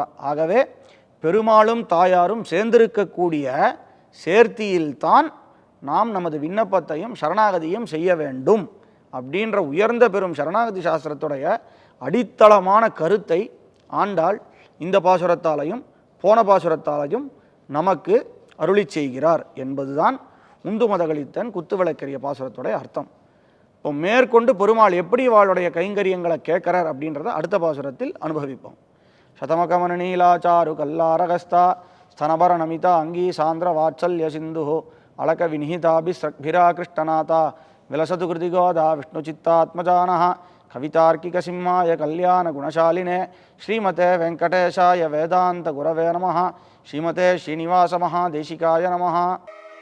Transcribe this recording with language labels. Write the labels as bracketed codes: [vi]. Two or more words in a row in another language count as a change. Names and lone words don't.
[ta] ஆகவே பெருமாளும் தாயாரும் சேர்ந்திருக்கக்கூடிய சேர்த்தியில்தான் நாம் நமது விண்ணப்பத்தையும் சரணாகதியும் செய்ய வேண்டும் அப்படின்ற உயர்ந்த பெரும் சரணாகதி சாஸ்திரத்துடைய அடித்தளமான கருத்தை ஆண்டாள் இந்த பாசுரத்தாலையும் போன பாசுரத்தாலையும் நமக்கு அருளி செய்கிறார் என்பதுதான் உந்து மதகளித்தன் குத்துவிளக்கரிய பாசுரத்துடைய அர்த்தம். இப்போ மேற்கொண்டு பெருமாள் எப்படி வாளுடைய கைங்கரியங்களை கேட்கிறார் அப்படின்றத அடுத்த பாசுரத்தில் அனுபவிப்போம். [sa] शतमखमण नीलाचारु कल्हारहस्ता स्तनभर नमिता अङ्गी सान्द्र वात्सल्य सिन्धु अलक विनिहिताभिराकृष्टनाथा विलसतु कृतिगोदा विष्णुचित्तात्मजानः कवितार्किकसिंहाय कल्याणगुणशालिने श्रीमते वेङ्कटेशाय वेदान्तगुरवे नमः। श्रीमते श्रीनिवासमहादेशिकाय नमः।